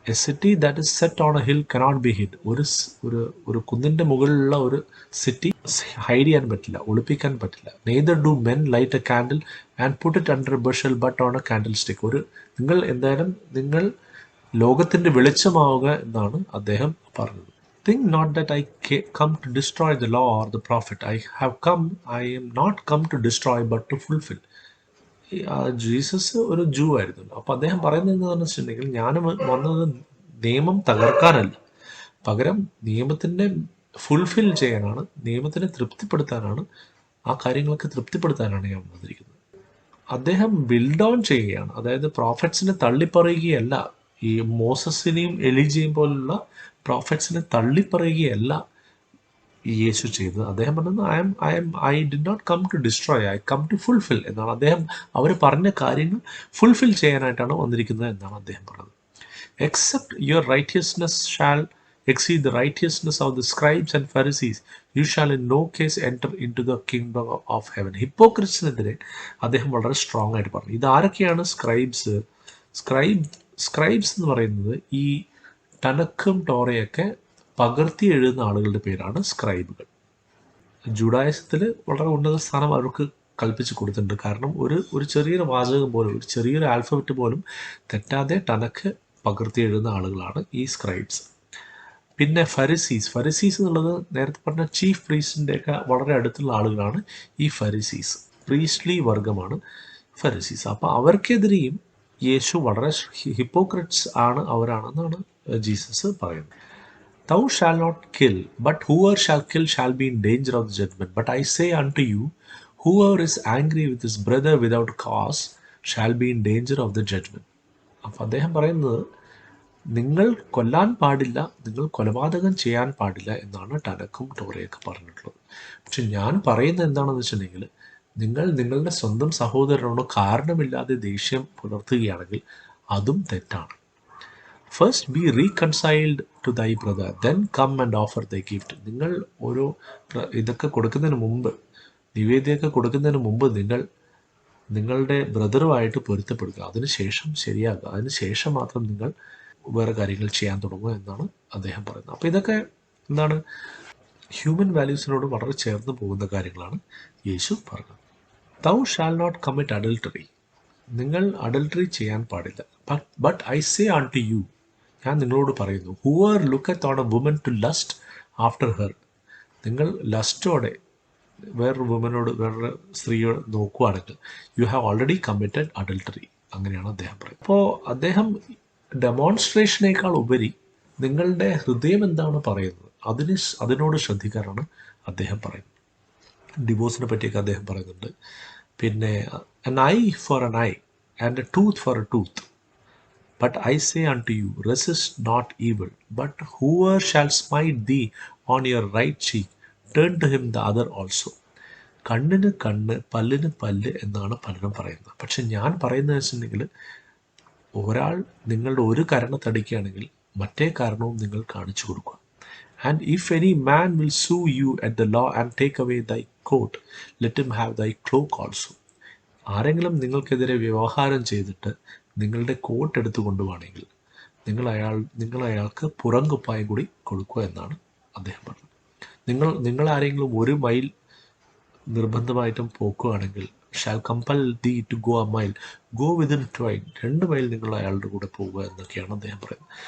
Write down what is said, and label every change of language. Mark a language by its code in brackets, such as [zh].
[en] A city that is set on a hill cannot be hid. [ml] ഒരു കുന്നിൻ്റെ മുകളിലുള്ള ഒരു സിറ്റി ഹൈഡ് ചെയ്യാൻ പറ്റില്ല, ഒളിപ്പിക്കാൻ പറ്റില്ല. [en] Neither do men light a candle and put it under a bushel but on a candlestick. [ml] നിങ്ങൾ ലോകത്തിൻ്റെ വെളിച്ചമാവുക എന്നാണ് അദ്ദേഹം പറഞ്ഞത്. [en] Think not that I come to destroy the law or the prophet. I am not come to destroy but to fulfill. [ml] Jesus ഒരു ജൂ ആയിരുന്നല്ലോ. അപ്പോൾ അദ്ദേഹം പറയുന്നത് എന്താണെന്ന് വെച്ചിട്ടുണ്ടെങ്കിൽ, ഞാൻ വന്നത് നിയമം തകർക്കാനല്ല, പകരം നിയമത്തിൻ്റെ ഫുൾഫിൽ ചെയ്യാനാണ്, നിയമത്തിനെ തൃപ്തിപ്പെടുത്താനാണ്, ആ കാര്യങ്ങളൊക്കെ തൃപ്തിപ്പെടുത്താനാണ് ഞാൻ വന്നിരിക്കുന്നത്. അദ്ദേഹം ബിൽഡ് ഓൺ ചെയ്യുകയാണ്, അതായത് പ്രോഫറ്റ്സിനെ തള്ളിപ്പറയുകയല്ല ഈ മോസസിനെയും എലിജയും പോലുള്ള പ്രോഫറ്റ്സിനെ തള്ളിപ്പറയുകയല്ല യേശു ചെയ്തത്. അദ്ദേഹം പറഞ്ഞത് [en] I did not come to destroy, I come to fulfil [ml] എന്നാണ്. അദ്ദേഹം അവർ പറഞ്ഞ കാര്യങ്ങൾ ഫുൾഫിൽ ചെയ്യാനായിട്ടാണ് വന്നിരിക്കുന്നത് എന്നാണ് അദ്ദേഹം പറഞ്ഞത്. [en] Except your righteousness shall exceed the righteousness of the scribes and Pharisees, you shall in no case enter into the kingdom of heaven. [ml] ഹിപ്പോക്രിറ്റ്സിനെതിരെ അദ്ദേഹം വളരെ സ്ട്രോങ് ആയിട്ട് പറഞ്ഞു. ഇതാരൊക്കെയാണ് സ്ക്രൈബ്സ്? സ്ക്രൈബ്സ് എന്ന് പറയുന്നത് ഈ ടനക്കും ടോറയൊക്കെ പകർത്തി എഴുതുന്ന ആളുകളുടെ പേരാണ് സ്ക്രൈബുകൾ. ജുഡായിസത്തിൽ വളരെ ഉന്നത സ്ഥാനം അവർക്ക് കൽപ്പിച്ച് കൊടുത്തിട്ടുണ്ട്. കാരണം ഒരു ചെറിയൊരു വാചകം പോലും, ഒരു ചെറിയൊരു ആൽഫബറ്റ് പോലും തെറ്റാതെ ടനക്ക് പകർത്തി എഴുതുന്ന ആളുകളാണ് ഈ സ്ക്രൈബ്സ്. പിന്നെ ഫരിസീസ് എന്നുള്ളത് നേരത്തെ പറഞ്ഞ ചീഫ് പ്രീസ്റ്റിൻ്റെയൊക്കെ വളരെ അടുത്തുള്ള ആളുകളാണ് ഈ ഫരിസീസ്. പ്രീസ്റ്റ്ലി വർഗമാണ് ഫരിസീസ്. അപ്പോൾ അവർക്കെതിരെയും യേശു വളരെ ഹിപ്പോക്രിറ്റ്സ് അവരാണെന്നാണ് ജീസസ് പറയുന്നത്. [en] Thou shalt not kill, but whoever shall kill shall be in danger of the judgment. But I say unto you, whoever is angry with his brother without cause shall be in danger of the judgment. [ml] അപ്പോൾ അദ്ദേഹം പറയുന്നത്, നിങ്ങൾ കൊല്ലാൻ പാടില്ല, നിങ്ങൾ കൊലപാതകം ചെയ്യാൻ പാടില്ല എന്നാണ് ടനക്കും ടോറയൊക്കെ പറഞ്ഞിട്ടുള്ളത്. പക്ഷെ ഞാൻ പറയുന്നത് എന്താണെന്ന് വെച്ചിട്ടുണ്ടെങ്കിൽ, നിങ്ങൾ നിങ്ങളുടെ സ്വന്തം സഹോദരനോട് കാരണമില്ലാതെ ദേഷ്യം പുലർത്തുകയാണെങ്കിൽ അതും തെറ്റാണ്. [en] First be reconciled to thy brother, then come and offer thy gift. [ml] നിങ്ങൾ ഓരോ ഇതൊക്കെ കൊടുക്കുന്നതിന് മുമ്പ്, നിവേദ്യമൊക്കെ കൊടുക്കുന്നതിന് മുമ്പ് നിങ്ങൾ നിങ്ങളുടെ ബ്രദറുമായിട്ട് പൊരുത്തപ്പെടുക, അതിനുശേഷം ശരിയാക്കുക, അതിനുശേഷം മാത്രം നിങ്ങൾ വേറെ കാര്യങ്ങൾ ചെയ്യാൻ തുടങ്ങുക എന്നാണ് അദ്ദേഹം പറയുന്നത്. അപ്പോൾ ഇതൊക്കെ എന്താണ്, ഹ്യൂമൻ വാല്യൂസിനോട് വളരെ ചേർന്ന് പോകുന്ന കാര്യങ്ങളാണ് യേശു പറഞ്ഞത്. [en] Thou shall not commit adultery. [ml] നിങ്ങൾ അഡൽട്ടറി ചെയ്യാൻ പാടില്ല. [en] but I say unto you, [ml] ഞാൻ നിങ്ങളോട് പറയുന്നു, [en] whoever looketh on a woman to lust after her, [ml] നിങ്ങൾ ലസ്റ്റോടെ വേറൊരു സ്ത്രീയോട് നോക്കുകയാണെങ്കിൽ [en] You have already committed adultery. [ml] അങ്ങനെയാണ് അദ്ദേഹം പറയുന്നത്. അപ്പോൾ അദ്ദേഹം ഡെമോൺസ്ട്രേഷനേക്കാൾ ഉപരി നിങ്ങളുടെ ഹൃദയം എന്താണ് പറയുന്നത് അതിനോട് ശ്രദ്ധിക്കാനാണ് അദ്ദേഹം പറയുന്നത്. ഡിവോഴ്സിനെ പറ്റിയൊക്കെ അദ്ദേഹം പറയുന്നുണ്ട്. [en] പിന്നെ an eye for an eye and a tooth for a tooth. But I say unto you, resist not evil, but whoever shall smite thee on your right cheek, turn to him the other also. [ml] കണ്ണിന് കണ്ണ്, പല്ലിന് പല്ല് എന്നാണ് പലരും പറയുന്നത്. പക്ഷെ ഞാൻ പറയുന്നത് വെച്ചിട്ടുണ്ടെങ്കിൽ, ഒരാൾ നിങ്ങളുടെ ഒരു കരണത്തടിക്കുകയാണെങ്കിൽ മറ്റേ കാരണവും നിങ്ങൾ കാണിച്ചു കൊടുക്കുക. [en] And if any man will sue you at the law and take away thy coat, let him have thy cloak also. [ml] ആരെങ്കിലും നിങ്ങൾക്കെതിരെ വ്യവഹാരം ചെയ്തിട്ട് നിങ്ങളുടെ കോട്ട് എടുത്തു കൊണ്ടുപോവാണെങ്കിൽ നിങ്ങൾ അയാൾക്ക് പുറംകുപ്പായം കൂടി കൊടുക്കുക എന്നാണ് അദ്ദേഹം പറഞ്ഞത്. നിങ്ങൾ ആരെങ്കിലും 1 മൈൽ നിർബന്ധമായിട്ടും പോക്കുകയാണെങ്കിൽ, [en] shall compel thee to go a mile, go within 2 mile [ml] നിങ്ങൾ അയാളുടെ കൂടെ പോവുക എന്നൊക്കെയാണ് അദ്ദേഹം പറയുന്നത്.